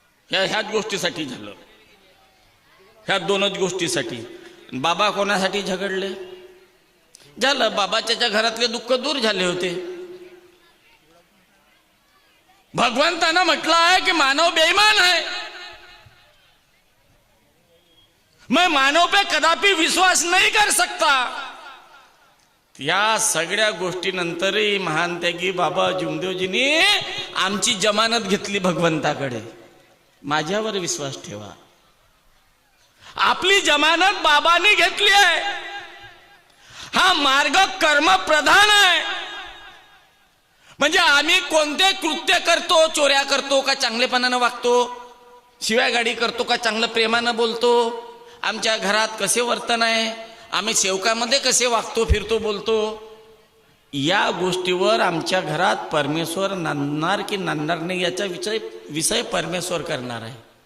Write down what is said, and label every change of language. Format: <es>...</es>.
<mr>ह्याच गोष्टीसाठी झालं, ह्या दोनच गोष्टीसाठी. बाबा कोणासाठी झगडले. झालं बाबाच्या घरातले दुःख दूर झाले होते. भगवंतानं म्हटलं आहे की मानव बेईमान आहे.</mr> <hi>मैं मानव पे कदापि विश्वास नहीं कर सकता.</hi> <mr>या सगळ्या गोष्टीनंतरही महान त्यागी बाबा जुमदेवजींनी आमची जमानत घेतली भगवंताकडे. माझ्यावर विश्वास ठेवा. आपली जमानत बाबांनी घेतली आहे. हा मार्ग कर्म प्रधान आहे. म्हणजे आम्ही कोणते कृत्य करतो, चोऱ्या करतो का चांगलेपणानं वागतो, शिव्या गाडी करतो का चांगलं प्रेमानं बोलतो, आमच्या घरात कसे वर्तन आहे, आम्ही सेवकामध्ये कसे वागतो, फिरतो, बोलतो, या गोष्टीवर आमच्या घरात परमेश्वर नांदणार की नांदणार नाही याचा विषय परमेश्वर करणार आहे.</mr>